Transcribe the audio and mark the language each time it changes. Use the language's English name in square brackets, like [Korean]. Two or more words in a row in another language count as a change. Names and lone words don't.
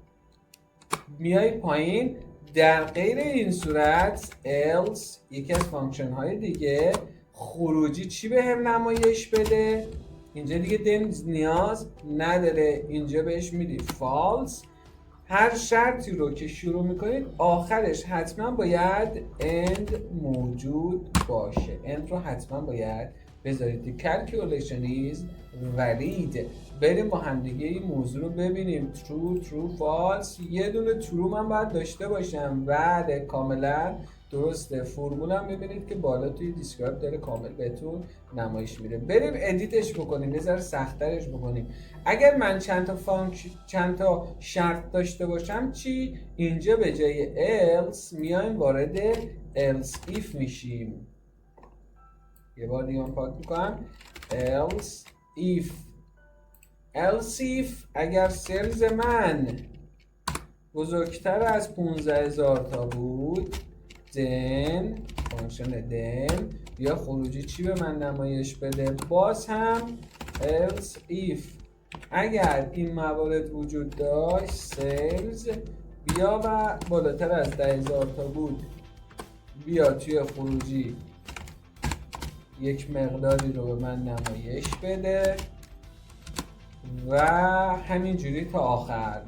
[Persian] میای پایین در غیر این صورت else یکی از فانکشن های دیگه خروجی چی به هم نمایش بده. اینجا دیگه then نیاز نداره، اینجا بهش میدی false. هر شرطی رو که شروع میکنید آخرش حتما باید end موجود باشه. end رو حتما باید بذارید. [English] The calculation is valid. [Persian] بریم با همدیگه این موضوع رو ببینیم. [English] true true false. [Persian] یه دونه true من باید داشته باشم. بله کاملا درسته. فرمول هم میبینید که بالا توی دیسکرایب داره کامل بهتون نمایش میده. بریم ادیتش بکنیم، یه ذره سخت‌ترش بکنیم. اگر من چند تا شرط داشته باشم چی؟ اینجا به جای else میایم وارد [English] else if [Persian] میشیم. یه بار دیگه من پاک میکنم [English] else if [Persian] اگر سلز من بزرگتر از 15,000 تا بود then فانکشن then بیا خروجی چی به من نمایش بده. باز هم [English] else if [Persian] اگر این موارد وجود داشت سیلز بیا و بالاتر از 10,000 تا بود بیا توی خروجی یک مقداری رو به من نمایش بده و همینجوری تا آخر.